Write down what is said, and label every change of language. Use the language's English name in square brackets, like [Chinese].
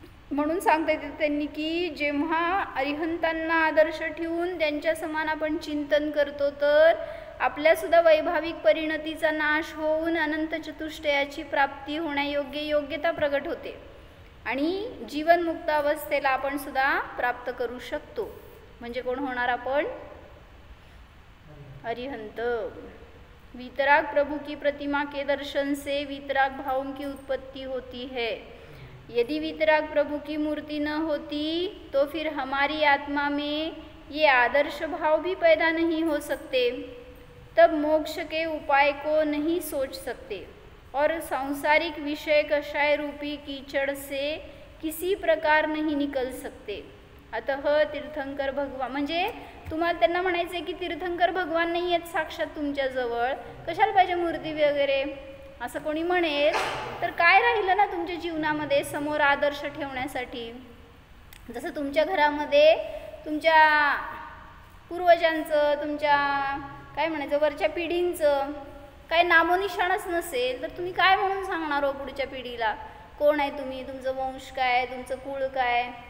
[Marathi] म्हणून सांगता येते त्यांनी की जेव्हा अरिहंतांना आदर्श ठेवून त्यांच्या समान आपण चिंतन करतो, तर आपल्यासुद्धा वैभाविक परिणतीचा नाश होऊन अनंत चतुष्टयाची प्राप्ती होण्यायोग्य योग्यता प्रगट होते आणि जीवनमुक्त अवस्थेला आपण सुद्धा प्राप्त करू शकतो. म्हणजे कोण होणार आपण? अरिहंत. [Hindi] वीतराग प्रभु की प्रतिमा के दर्शन से वीतराग भावों की उत्पत्ति होती है. यदि वीतराग प्रभु की मूर्ति न होती तो फिर हमारी आत्मा में ये आदर्श भाव भी पैदा नहीं हो सकते. तब मोक्ष के उपाय को नहीं सोच सकते और सांसारिक विषय कषाय रूपी कीचड़ से किसी प्रकार नहीं निकल सकते. अतः तीर्थंकर भगवान, [Marathi] म्हणजे तुम्हाला त्यांना म्हणायचं आहे की तीर्थंकर भगवान नाही आहेत साक्षात तुमच्याजवळ, कशाला पाहिजे मूर्ती वगैरे, असं कोणी म्हणेल तर काय राहिलं ना तुमच्या जीवनामध्ये समोर आदर्श ठेवण्यासाठी. जसं तुमच्या घरामध्ये तुमच्या पूर्वजांचं, तुमच्या काय म्हणायचं वरच्या पिढींचं काय नामोनिशाणच नसेल, तर तुम्ही काय म्हणून सांगणार हो पुढच्या पिढीला कोण आहे तुम्ही, तुमचं वंश काय, तुमचं कुळ काय.